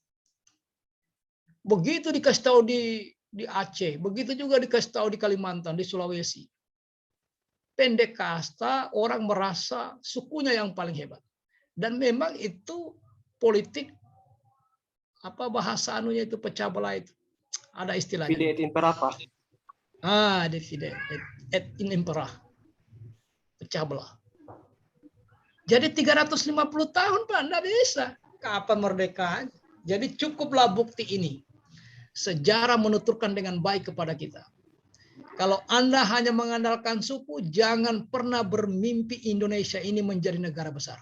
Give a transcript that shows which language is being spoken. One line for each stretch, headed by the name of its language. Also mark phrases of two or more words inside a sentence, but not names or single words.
Indonesian: Begitu dikasih tahu di Aceh, begitu juga dikasih tahu di Kalimantan, di Sulawesi. Pendek kasta, orang merasa sukunya yang paling hebat. Dan memang itu politik apa bahasa anunya itu pecah belah itu. Ada istilahnya.
Latin: Divide et impera, Pak. Divide et impera.
Indonesian: Pecah belah. Jadi 350 tahun, Pak, enggak bisa. Kapan merdeka? Jadi cukuplah bukti ini. Sejarah menuturkan dengan baik kepada kita. Kalau Anda hanya mengandalkan suku, jangan pernah bermimpi Indonesia ini menjadi negara besar.